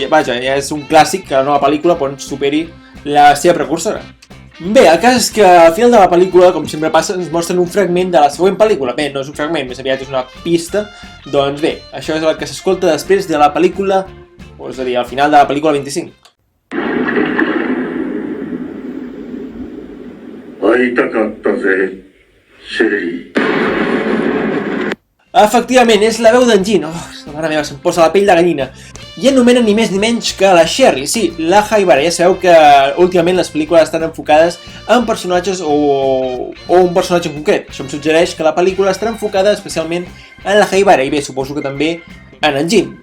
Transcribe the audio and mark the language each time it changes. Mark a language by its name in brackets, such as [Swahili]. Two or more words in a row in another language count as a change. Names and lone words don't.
[Catalan] Vaja, ja és un clàssic que la nova pel·lícula superi la seva precursora. Bé, el cas és que al final de la pel·lícula, com sempre passa, ens mostren un fragment de la següent pel·lícula. Bé, no és un fragment, més aviat és una pista. Doncs bé, això és el que s'escolta després de la pel·lícula, és a dir, al final de la pel·lícula 25. [Japanese] 会いたかったぜ、シェリー。 [Catalan] Efectivament, és la veu d'en Jin. Mare meva, se'm posa la pell de gallina. I anomenen ni més ni menys que la Sherry, sí, la Haibara. Ja sabeu que últimament les pel·lícules estan enfocades en personatges o un personatge en concret. Això em suggereix que la pel·lícula estarà enfocada especialment en la Haibara i bé, suposo que també en en Jin.